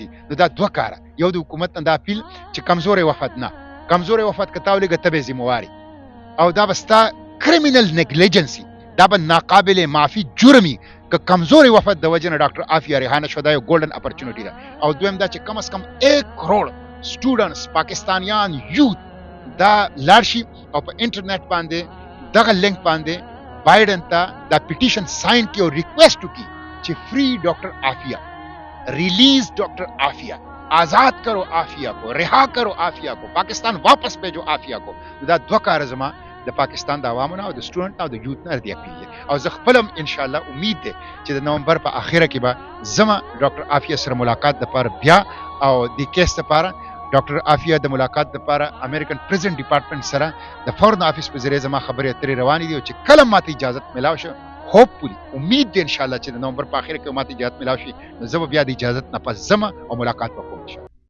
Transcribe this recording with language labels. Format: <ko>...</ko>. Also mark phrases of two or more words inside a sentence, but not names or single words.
<ps>نو دا 2 کاره، یو د حکومت نه دا اپیل چې کمزوری وفد نه، کمزوری وفد که تا ولېږه ته به یې ذمهواري، او دا به ستا</ps> <en>criminal negligence,</en> <ps>دا به ناقابل معافي جرمي که کمزوری وفد د وجه نه ډاکټر عافیه ریحانه شو. دا یو</ps> <en>golden opportunity</en> <ps>ده. او دویم دا چې کم از کم 1 کروڑ سټوډنټس پاکستانیان یوت دا لاړ شي او په انټرنیټ باندې دغه لینک باندې بایډن ته دا پیټیشن ساين کړي او ریکویسټ وکړي چې</ps> <en>free doctor Aafia, release doctor Aafia,</en> <ur>آزاد کرو عافیہ کو، رہا کرو عافیہ کو، پاکستان واپس بھیجو عافیہ کو.</ur> <ps>دا 2 کار زما د پاکستان د عوامو نه او د سټوډنټ نه او د یوت نه دی اپیل دی. او زه خپلم</ps> <ar>ان شاء الله</ar> <ps>امید ده چې د نومبر په اخره کې به زما ډاکټر عافیہ سره ملاقات د پاره بیا او د کیس لپاره ډاکټر عافیہ د ملاقات لپاره</ps> <en>American prison department</en> <ps>سره د</ps> <en>foreign office</en> <ps>په ذریعه زما خبرې اترې روانې دي، او چې کله ماته اجازه ملاو شي، هوپفully امید دی</ps> <ar>ان شاء الله</ar> <ps>چې د نومبر په اخر کې ماته اجازه ملاو شي، نو زه به بیا د اجازه نه پس زما او ملاقات وکړم.</ps>